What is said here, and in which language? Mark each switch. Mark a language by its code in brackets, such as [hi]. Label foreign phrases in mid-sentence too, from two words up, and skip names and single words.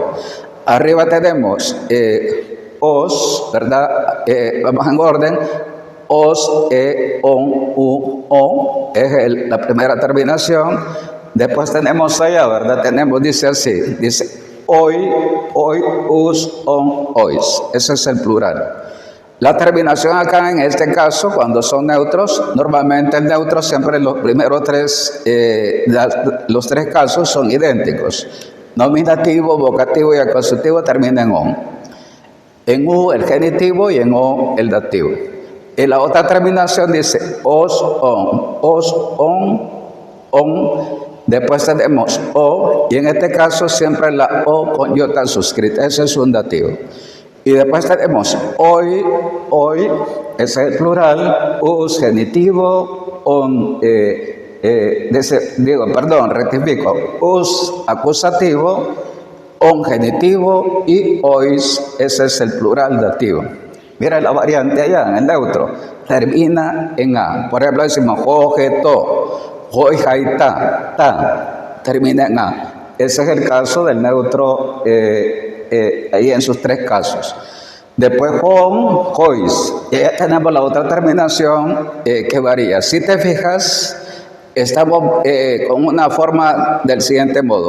[es] Arriba tenemos os, ¿verdad? Vamos en orden. [el] ος, ον, ω, [es] es la primera terminación. Después tenemos allá, ¿verdad? Dice así, dice hoy, [el] ους, ων, οις. [es] Ese es el plural. La terminación acá en este caso, cuando son neutros, normalmente el neutro siempre los primeros los tres casos son idénticos. Nominativo, vocativo y acusativo terminan en on. En u el genitivo y en o el dativo. En la otra terminación dice os, on. Después tenemos o, y en este caso siempre la o con iota suscrita. Ese es un dativo. Y después tenemos hoy, ese es el plural, us genitivo, on, rectifico, us acusativo, on genitivo y ois, ese es el plural dativo. Mira la variante allá en el neutro, termina en a. Por ejemplo, decimos [el] ὁ ἡ, τό, οἱ, αἱ, τά, [es] termina en a. Ese es el caso del neutro ahí en sus tres casos. [el] Después ὧν, οἷς. [es] Y ya tenemos la otra terminación que varía. Si te fijas, estamos con una forma del siguiente modo.